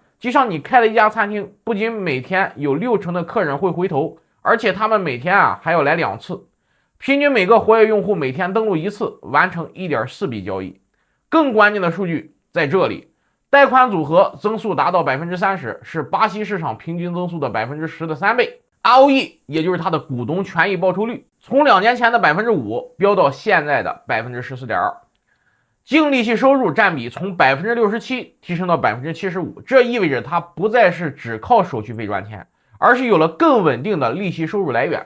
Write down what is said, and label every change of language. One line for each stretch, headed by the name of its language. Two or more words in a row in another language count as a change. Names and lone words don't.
Chinese: 就像你開了一家餐廳，不僅每天有60%的客人會回頭，而且他們每天還要來2次，平均每個活躍用戶每天登錄1次，完成 1.4 筆交易。更關鍵的數據在這裡，貸款組合增速達到 30%，是巴西市场平均增速的 10% 的3倍。ROE 也就是它的股東权益報酬率，從2年前的 5% 飆到現在的 14.2%。淨利息收入占比從 67% 提升到 75%， 這意味着它不再是只靠手續費賺錢，而是有了更穩定的利息收入來源。